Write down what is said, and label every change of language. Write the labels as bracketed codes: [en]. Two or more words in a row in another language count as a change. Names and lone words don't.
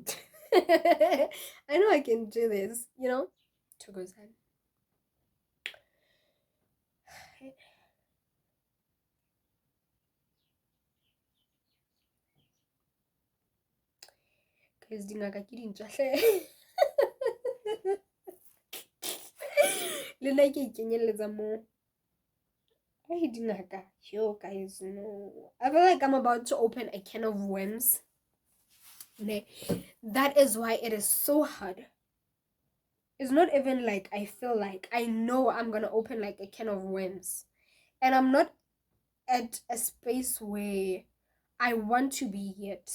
[en] I know I can do this, you know? Thokozani. Guys, [st] dingaka ke dintšwa hle. Le nna ke ikenyelletsa mo. Hey, dingaka. [en] Yo, guys, no. I feel like I'm about to open a can of worms. That is why it is so hard. It's not even like I feel like I know I'm gonna open like a can of worms, and I'm not at a space where I want to be yet.